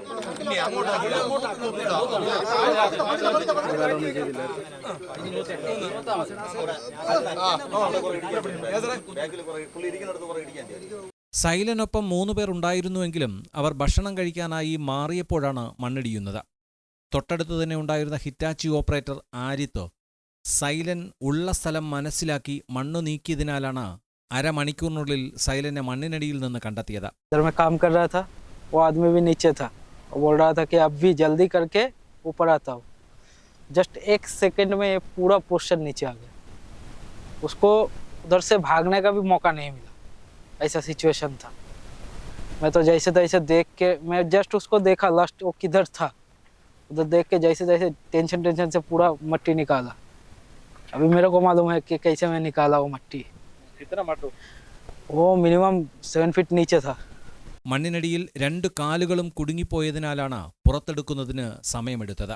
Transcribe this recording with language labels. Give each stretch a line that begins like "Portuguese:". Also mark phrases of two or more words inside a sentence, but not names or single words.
Malayalam: സൈലനൊപ്പം 3 പേർ ഉണ്ടായിരുന്നുവെങ്കിലും അവർ ഭക്ഷണം കഴിക്കാനായി മാറിയപ്പോഴാണ് മണ്ണിടിയുന്നത്. തൊട്ടടുത്ത് തന്നെ ഉണ്ടായിരുന്ന ഹിറ്റാച്ചി ഓപ്പറേറ്റർ ആരിത്ത് സൈലൻ ഉള്ള സ്ഥലം മനസ്സിലാക്കി മണ്ണു നീക്കിയതിനാലാണ് അരമണിക്കൂറിനുള്ളിൽ സൈലനെ മണ്ണിനടിയിൽ നിന്ന് കണ്ടെത്തിയത്.
Hindi: वो आदमी भी नीचे था, बोल रहा था कि अब भी जल्दी करके ऊपर आता हूँ. जस्ट 1 सेकंड में ये पूरा पोर्शन नीचे आ गया. उसको उधर से भागने का भी मौका नहीं मिला, ऐसा सिचुएशन था. मैं तो जैसे तैसे देख के मैं जस्ट उसको देखा लास्ट वो किधर था, उधर देख के जैसे तैसे टेंशन से पूरा मट्टी निकाला. अभी मेरे को मालूम है कि कैसे मैं निकाला वो मट्टी. कितना मट्टी? वो मिनिमम 7 फीट नीचे था.
Malayalam: മണ്ണിനടിയിൽ 2 കാലുകളും കുടുങ്ങിപ്പോയതിനാലാണ് പുറത്തെടുക്കുന്നതിന് സമയമെടുത്തത്.